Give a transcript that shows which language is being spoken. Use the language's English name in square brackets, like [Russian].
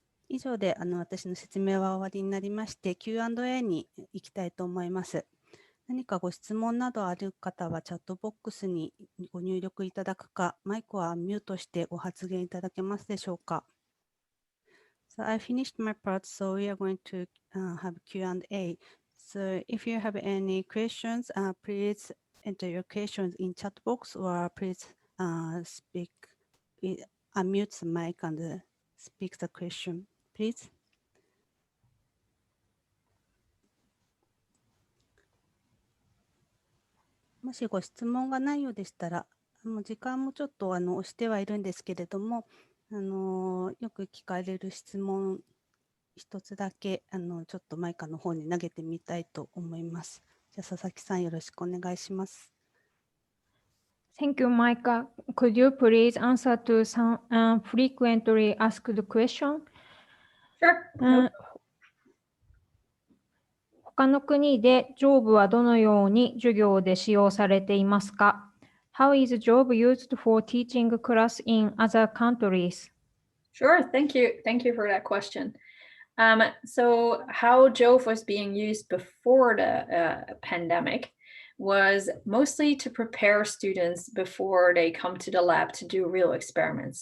[Japanese] 以上で私の説明は終わりになりまして、Q&A に行きたいと思います。何かご質問などある方はチャットボックスにご入力いただくか、マイクはミュートしてご発言いただけますでしょうか。 [English] So I finished my part, so we are going to have Q&A. So if you have any questions, please enter your questions in chat box or please unmute the mic and speak the question, please. [Japanese] もしご質問がないようでしたら、もう時間もちょっと押してはいるんですけれども、よく聞かれる質問一つだけちょっとマイカの方に投げてみたいと思います。じゃあ佐々木さんよろしくお願いします。 [English] Thank you, Micah. Could you please answer to some frequently asked question? Sure. [Japanese] 他の国で Jove はどのように授業で使用されていますか？ [English] How is Jove used for teaching class in other countries? Sure. Thank you. Thank you for that question. So how Jove was being used before the pandemic was mostly to prepare students before they come to the lab to do real experiments.